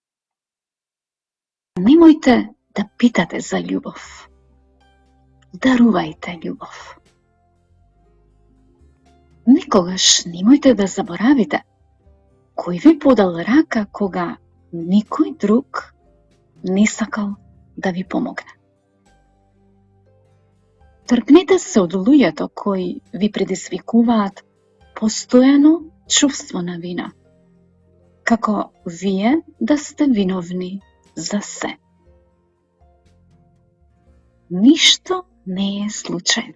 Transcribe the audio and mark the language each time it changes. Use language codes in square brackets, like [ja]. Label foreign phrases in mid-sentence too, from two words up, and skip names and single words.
[sr] Nemojte da pitate za ljubav. [mk] Дарувајте љубав. Никогаш немојте да заборавите, кој ви подал рака кога никој друг ни сакал да ви помогне. Тргнете се од луѓето кои ви предизвикуваат постојано чувство на вина, како вие да сте виновни за се. Ништо не е случајно.